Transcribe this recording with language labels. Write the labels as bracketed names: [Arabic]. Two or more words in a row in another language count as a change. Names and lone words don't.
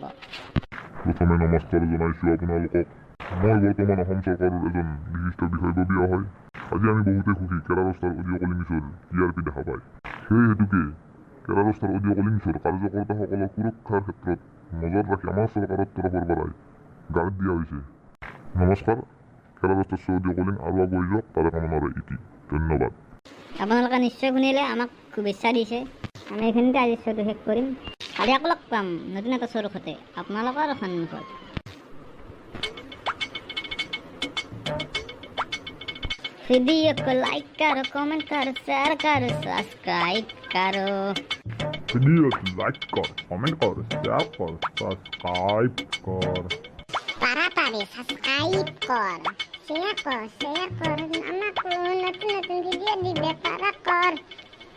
[Assamese] প্ৰথমে নমস্কাৰ জনাইছোঁ আপোনালোকক মই বৰ্তমান অসম চৰকাৰৰ এজন বিশিষ্ট বিষয়ববীয়া হয় আজি আমি বহুতে সুখী কেৰাৰষ্টাৰ অডিঅ' কলিংছৰ TRP দেখা পায় সেই হেতুকে কেৰাৰষ্টাৰ অডিঅ' কলিংছৰ কাৰ্যকৰ্তাসকলৰ সুৰক্ষাৰ ক্ষেত্ৰত নজৰ ৰাখি আমাৰ চৰকাৰৰ তৰফৰ পৰাই গাৰ্ড দিয়া হৈছে নমস্কাৰ কেৰাৰষ্টাৰ অডিঅ' কলিং আৰু আগুৱাই যাওক তাৰে কামনাৰে ইতি ধন্যবাদ আপোনালোকে নিশ্চয় শুনিলে আমাক শুভেচ্ছা দিছে আমি এইখিনিতে আজি শ্ব'টো শেষ কৰিম কালি আকৌ লগ পাম নতুন এটা শ্ব'ৰ সৈতে আপোনালোকৰ সন্মুখত [Hindi] वीडियो को लाइक करो कमेंट करो शेयर करो सब्सक्राइब करो वीडियो लाइक कर कमेंट कर शेयर कर सब्सक्राइब कर [Bangla] তাড়াতাড়ি সাবস্ক্রাইব কর শেয়ার কর আমাকে নতুন নতুন ভিডিও দিবে তারা কর